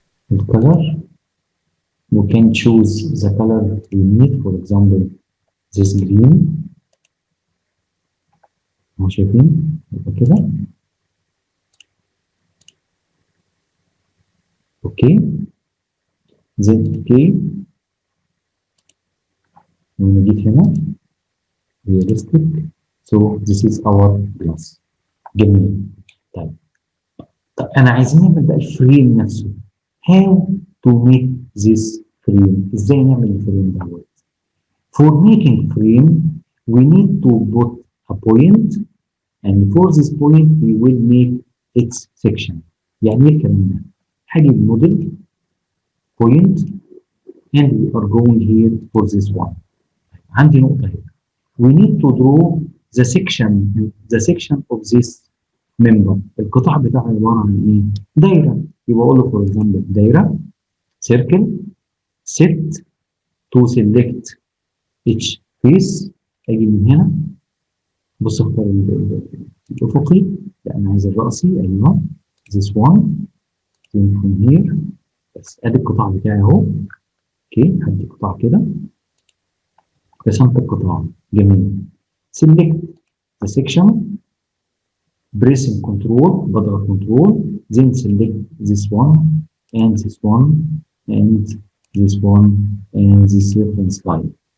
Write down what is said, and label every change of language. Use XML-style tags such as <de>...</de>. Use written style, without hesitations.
<en>The color, you can choose the color you need, for example this green</en> <ar>اهو شايفين يبقى كده.</ar> <en>okay then okay</en> <ar>لما جيت هنا</ar> <en>realistic so this is our glass.</en> <ar>جميل. طيب انا عايزين نعمل بقى الفريم نفسه.</ar> <en>how to make this frame.</en> <ar>ازاي نعمل الفريم دوت؟</ar> <en>for making frame we need to put a point and for this point we will make its section.</en> <ar>يعني ايه الكلام ده؟ هجيب موديل</ar> <en>point and we are going here for this one.</en> <ar>عندي نقطة هنا.</ar> <en>we need to draw the section of this member.</en> <ar>القطاع بتاعها عبارة عن ايه؟ دايرة. يبقى اقول له</ar> <en>for example</en> <ar>دايرة</ar> <en>circle set to select each face.</en> <ar>اجي من هنا بص اختار الافقي. لا انا عايز الرأسي. ايوه</ar> <en>this one then from here</en> <ar>بس ادي القطاع بتاعي اهو. اوكي هدي قطاع كده رسمت القطاع. جميل.</ar> <en>select the section pressing control</en> <ar>بضغط</ar> <en>control then select this one and this one and this one and this reference line.</en>